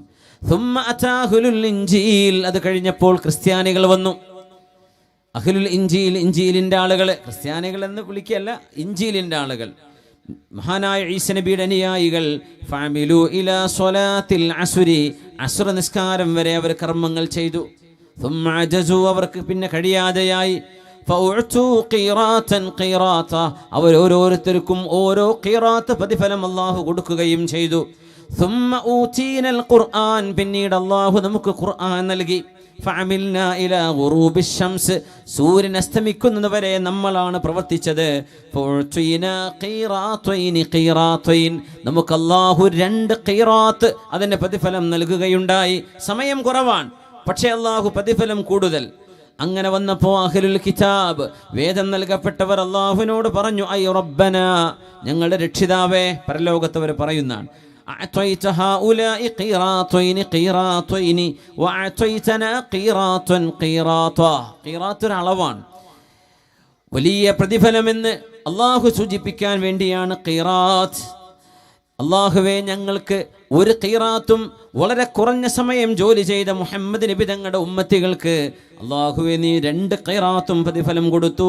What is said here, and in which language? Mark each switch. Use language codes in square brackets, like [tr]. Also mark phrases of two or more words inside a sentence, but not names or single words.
[ar] ثم أهل الإنجيل, [ml] അത് കഴിഞ്ഞപ്പോൾ ക്രിസ്ത്യാനികൾ വന്നു. [ar] أهل الإنجيل, [ml] ഇൻജീലിന്റെ ആളുകൾ, ക്രിസ്ത്യാനികൾ എന്ന് വിളിക്കുകയല്ല, ഇൻജീലിന്റെ ആളുകൾ, മഹാനായ ഈസ നബിയുടെ അനുയായികൾ. [ar] فعملوا إلى صلاة العصر, [ml] അസ്ർ നിസ്കാരം വരെ അവർ കർമ്മങ്ങൾ ചെയ്തു. [ar] ثم عجزوا, [ml] അവർക്ക് പിന്നെ കഴിയാതെയായി. [ar] فأعطوا قيراتا قيراتا, [ml] അവർ ഓരോരുത്തർക്കും ഓരോ ഖീറാത്ത് പ്രതിഫലം അല്ലാഹു കൊടുക്കുകയും ചെയ്തു. [ar] ثم أوتينا القرآن, [ml] പിന്നീട് അല്ലാഹു നമുക്ക് ഖുർആൻ നൽകി. [ar] فعملنا إلى غروب الشمس, [ml] സൂര്യൻ അസ്തമിക്കുന്നത് വരെ നമ്മളാണ് പ്രവർത്തിച്ചത്. [ar] فأعطينا قيراطين قيراطين, [ml] നമുക്ക് അല്ലാഹു 2 ഖീറാത്ത് അതിന്റെ പ്രതിഫലം നൽകുകയുണ്ടായി. സമയം കുറവാണ്, പക്ഷേ അല്ലാഹു പ്രതിഫലം കൂടുതൽ. അങ്ങനെ വന്നപ്പോൾ [ar] أهل الكتاب, [ml] വേദം നൽകപ്പെട്ടവർ അല്ലാഹുവിനോട് പറഞ്ഞു, [ar] أي ربنا, [ml] ഞങ്ങളുടെ രക്ഷിതാവേ, പരലോകത്തവർ പറയുന്നതാണ്, [ar] أعطيت هؤلاء قيراطين قيراطين وأعطيتنا قيراطا قيراطا. [ml] ഖീറാത്ത് ഒരു അളവാണ്, വലിയ പ്രതിഫലമെന്ന് അള്ളാഹു സൂചിപ്പിക്കാൻ വേണ്ടിയാണ് ഖീറാത്ത്. അള്ളാഹുവേ, ഞങ്ങൾക്ക് ഒരു ഖീറാത്തും വളരെ കുറഞ്ഞ സമയം ജോലി ചെയ്ത മുഹമ്മദ് നബി തങ്ങളുടെ ഉമ്മത്തികൾക്ക് അള്ളാഹുവേ നീ 2 ഖീറാത്തും പ്രതിഫലം കൊടുത്തു.